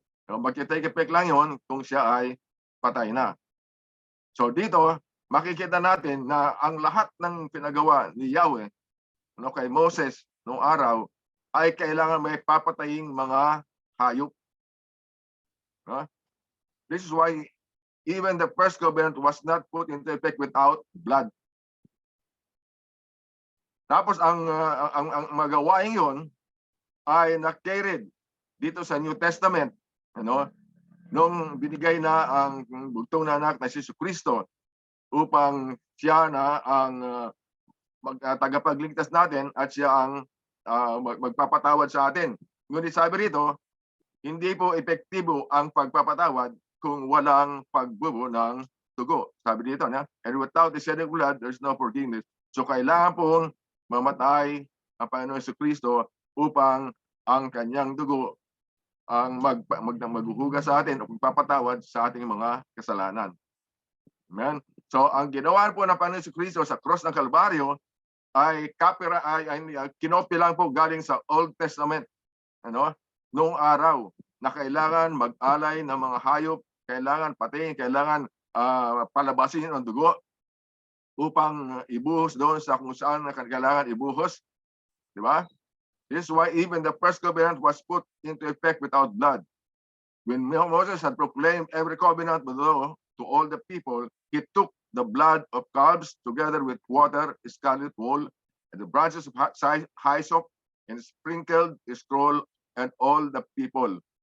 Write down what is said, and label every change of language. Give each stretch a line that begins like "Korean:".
Filipino: Mag-take effect lang yun kung siya ay patay na. So dito, makikita natin na ang lahat ng pinagawa ni Yahweh kay Moses noong araw ay kailangan may papataying mga hayop.
English: This is why even the first covenant was not put into effect without blood.
Filipino: Tapos ang magawaing yon ay na-carried dito sa New Testament, nung binigay na ang bugtong na anak na si Jesucristo upang siya na ang tagapagligtas natin at siya ang magpapatawad sa atin. Ngunit sabi rito, hindi po epektibo ang pagpapatawad kung walang pagbubo ng dugo. Sabi dito,
English: and without the shedding of blood, there's no forgiveness.
Filipino: So kailangan pong mamatay ang Panginoon Jesucristo upang ang kanyang dugo ang maghuhugas sa atin o magpapatawad sa ating mga kasalanan. Amen. So ang ginawa po ng Panginoon Jesucristo sa cross ng Kalbaryo ay kinopy lang po galing sa Old Testament. Noong araw na kailangan mag-alay ng mga hayop, kailangan patayin, kailangan palabasin ang dugo upang ibuhos doon sa kung saan kailangan ibuhos. Di ba?
English: This is why even the first covenant was put into effect without blood. When Moses had proclaimed every covenant with law to all the people, he took the blood of calves together with water, scarlet wool, and the branches of hyssop, and sprinkled the scroll and all the people.